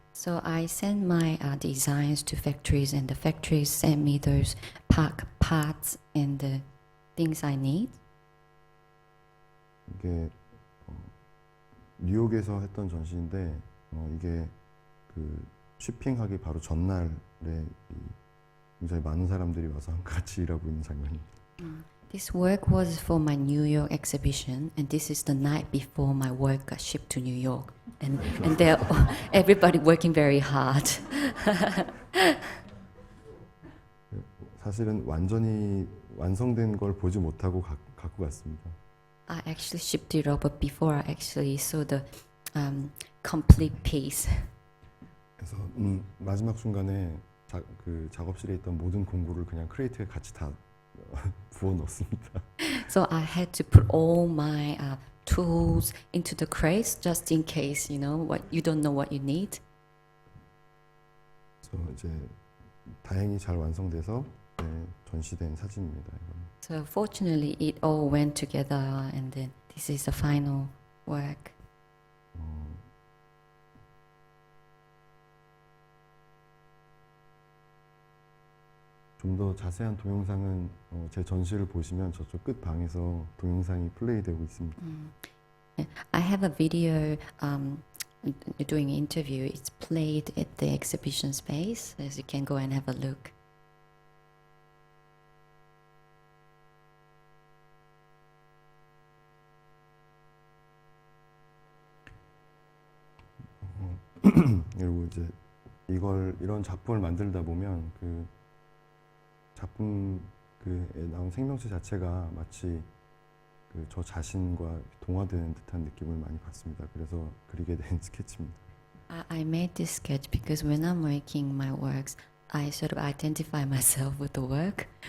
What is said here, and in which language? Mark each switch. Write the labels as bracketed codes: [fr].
[en] So I sent my designs to factories, and the factories sent me those parts and the things I need. [ko] 이게 뉴욕에서 했던 전시인데 이게 그 쉬핑하기 바로 전날에 굉장히 많은 사람들이 와서 같이 일하고 있는 장면입니다. [en] This work was for my New York exhibition, and this is the night before my work got shipped to New York, and they're everybody working very hard. [ko] 사실은 완전히 완성된 걸 보지 못하고 갖고 갔습니다. [en] I actually shipped it over before I actually saw the complete piece. [ko] 그래서 마지막 순간에 그 작업실에 있던 모든 공구를 그냥 크레이트에 같이 다 부어 넣었습니다. [en] So I had to put all my tools into the crates just in case, you know, what you don't know what you need. [ko] 그래서 이제 다행히 잘 완성돼서 전시된 사진입니다. 이건. [en] So fortunately, it all went together, and then this is the final work. [ko] 좀 더 자세한 동영상은 제 전시를 보시면 저쪽 끝 방에서 동영상이 플레이되고 있습니다. [en] I have a video doing an interview. It's played at the exhibition space, as you can go and have a look. [ko] 그리고 이제 이런 작품을 만들다 보면 그 작품 그에 나온 생명체 자체가 마치 그 저 자신과 동화되는 듯한 느낌을 많이 받습니다. 그래서 그리게 된 스케치입니다. [en] I made this sketch because when I'm making my works, I sort of identify myself with the work.